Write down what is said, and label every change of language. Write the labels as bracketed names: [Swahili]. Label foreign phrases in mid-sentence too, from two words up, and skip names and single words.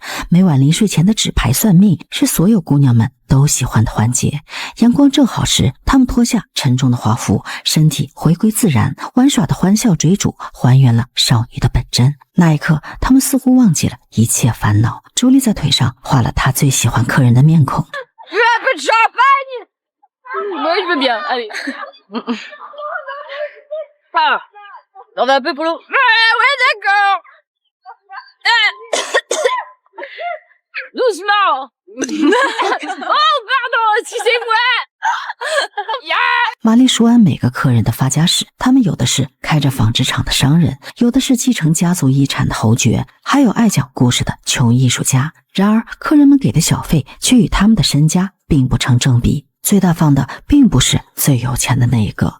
[Chinese] 每晚临睡前的纸牌算命是所有姑娘们都喜欢的环节。阳光正好时，她们脱下沉重的华服，身体回归自然，玩耍的欢笑追逐还原了少女的本真。那一刻，她们似乎忘记了一切烦恼。朱莉在腿上画了她最喜欢客人的面孔。 [French] Un peu de champagne. Oui, je veux bien. Allez. Ah, on va un peu pour l'eau. Ouais, d'accord. Doucement. Oh, pardon, excusez-moi. Yeah. [Chinese] 玛丽熟谙每个客人的发家史，他们有的是开着纺织厂的商人，有的是继承家族遗产的侯爵，还有爱讲故事的穷艺术家。然而，客人们给的小费却与他们的身家并不成正比。最大方的并不是最有钱的那一个。